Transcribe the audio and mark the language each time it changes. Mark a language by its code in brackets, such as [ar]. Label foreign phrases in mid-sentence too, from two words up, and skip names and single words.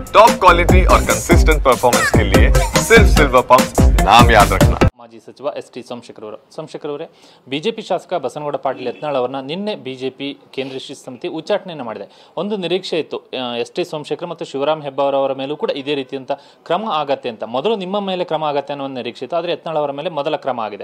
[hi] टॉप क्वालिटी और कंसिस्टेंट परफॉर्मेंस के लिए सिर्फ सिल्वर पंप नाम याद रखना। [kn] ಮಾಜಿ ಸಚಿವ ಎಸ್.ಟಿ. ಸೋಮಶೇಖರ್ ಅವರೇ, ಬಿಜೆಪಿ ಶಾಸಕ ಬಸನಗೌಡ ಪಾಟೀಲ್ ಯತ್ನಾಳ್ ಅವರನ್ನ ನಿನ್ನೆ ಬಿಜೆಪಿ ಕೇಂದ್ರೀಯ ಶಿಸ್ತು ಸಮಿತಿ ಉಚ್ಚಾಟನೆಯನ್ನು ಮಾಡಿದೆ. ಒಂದು ನಿರೀಕ್ಷೆ ಇತ್ತು, ಎಸ್.ಟಿ. ಸೋಮಶೇಖರ್ ಮತ್ತು ಶಿವರಾಮ್ ಹೆಬ್ಬಾರ್ ಅವರ ಮೇಲೂ ಕೂಡ ಇದೇ ರೀತಿಯಂತ ಕ್ರಮ ಆಗತ್ತೆ ಅಂತ. ಮೊದಲು ನಿಮ್ಮ ಮೇಲೆ ಕ್ರಮ ಆಗತ್ತೆ ಅನ್ನೋ ಒಂದು ನಿರೀಕ್ಷೆ ಇತ್ತು, ಆದರೆ ಯತ್ನಾಳ್ ಅವರ ಮೇಲೆ ಮೊದಲ ಕ್ರಮ ಆಗಿದೆ.